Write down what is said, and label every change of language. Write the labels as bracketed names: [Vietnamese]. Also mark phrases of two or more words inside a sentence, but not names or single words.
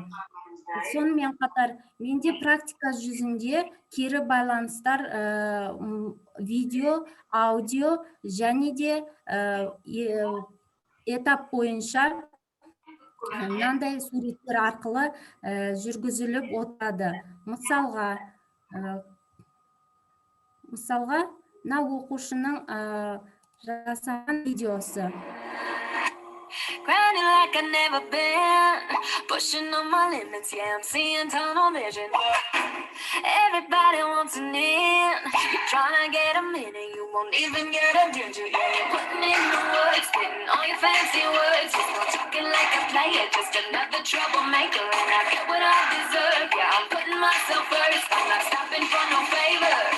[Kazakh] Сонымен қатар, менде практика жүзінде кері байланыстар видео, аудио және де этап бойынша мынандай суреттер арқылы жүргізіліп отырады. Мысалға, мына оқушының жасаған видеосы. [English] Grinding like I've never been, pushing on my limits, yeah, I'm seeing tunnel vision. Everybody wants an in, you're trying to get them in and you won't even get a ginger, yeah. You're putting in the work, spitting all your fancy words, you're still talking like a player, just another troublemaker, and I get what I deserve, yeah, I'm putting myself first, I'm not stopping for no favors.